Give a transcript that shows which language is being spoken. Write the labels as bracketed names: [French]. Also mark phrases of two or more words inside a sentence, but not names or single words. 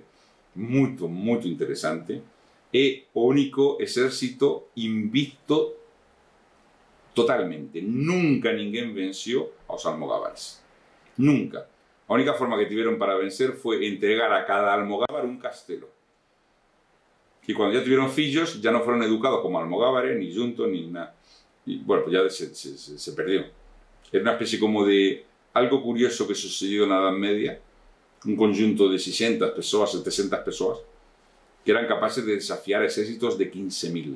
[Galician] Moito interesante. É o único exército invicto totalmente. Nunca ninguén venció aos almogávares. Nunca. A única forma que tiveron para vencer foi entregar a cada almogávar un castelo. [Spanish] Y cuando ya tuvieron fillos, ya no fueron educados como almogávares, ni juntos, ni nada. Y bueno, pues ya se perdió. Era una especie como de algo curioso que sucedió en la Edad Media, un conjunto de 600 personas, 700 personas, que eran capaces de desafiar ejércitos de 15.000.